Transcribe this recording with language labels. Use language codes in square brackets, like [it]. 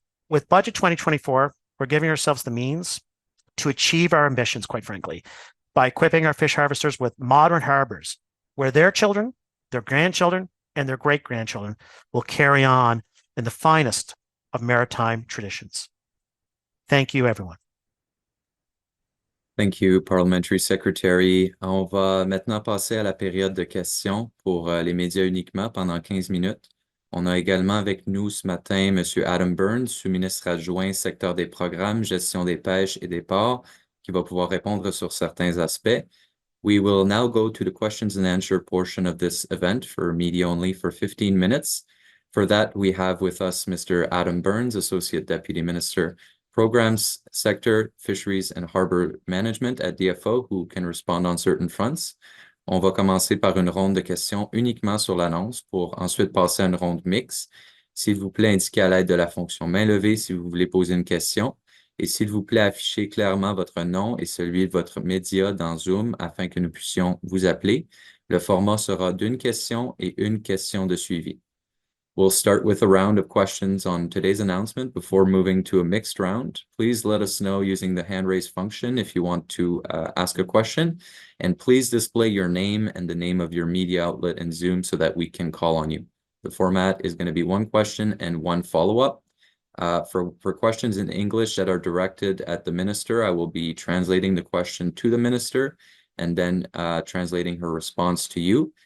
[en] With Budget 2024, we're giving ourselves the means to achieve our ambitions, quite frankly, by equipping our fish harvesters with modern harbours where their children, their grandchildren, and their great-grandchildren will carry on in the finest of maritime traditions. Thank you, everyone. Thank you, Parliamentary Secretary. [fr] On va maintenant passer à la période de questions pour les médias uniquement pendant 15 minutes. On a également avec nous ce matin M. Adam Burns, sous-ministre adjoint secteur des programmes, gestion des pêches et des ports, qui va pouvoir répondre sur certains aspects. [en] We will now go to the questions and answer portion of this event for media only for 15 minutes. For that, we have with us Mr. Adam Burns, Associate Deputy Minister, Programs Sector, Fisheries and Harbour Management at DFO, who can respond on certain fronts. [fr] On va commencer par une ronde de questions uniquement sur l'annonce pour ensuite passer à une ronde mixte. S'il vous plaît, indiquez à l'aide de la fonction main levée si vous voulez poser une question. Et s'il vous plaît, affichez clairement votre nom et celui de votre média dans Zoom afin que nous puissions vous appeler. Le format sera d'une question et une question de suivi. [en] We'll start with a round of questions on today's announcement before moving to a mixed round. Please let us know using the hand raise function if you want to ask a question. And please display your name and the name of your media outlet in Zoom so that we can call on you. The format is going to be one question and one follow-up. For questions in English that are directed at the minister, I will be translating the question to the minister and then translating her response to you.